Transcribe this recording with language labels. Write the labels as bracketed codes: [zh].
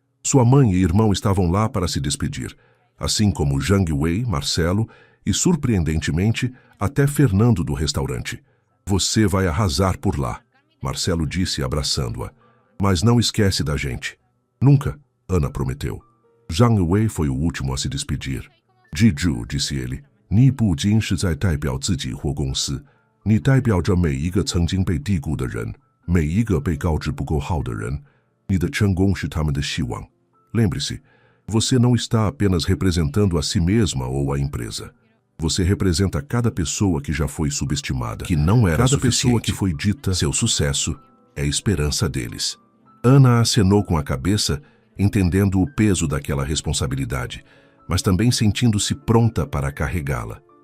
[pt] Sua mãe e irmão estavam lá para se despedir, assim como Zhang Wei, Marcelo e, surpreendentemente, até Fernando do restaurante. Você vai arrasar por lá, Marcelo disse abraçando-a. Mas não esquece da gente. Nunca, Ana prometeu. Zhang Wei foi o último a se despedir. [zh] Jiju, [pt] disse ele, [zh] 你不仅是在代表自己或公司，你代表着每一个曾经被低估的人，每一个被告知不够好的人。你的成功是他们的希望。 [pt] Lembre-se, você não está apenas representando a si mesma ou a empresa. Você representa cada pessoa que já foi subestimada, que não era suficiente. Cada pessoa que foi dita, seu sucesso é a esperança deles. Ana acenou com a cabeça, entendendo o peso daquela responsabilidade, mas também sentindo-se pronta para carregá-la.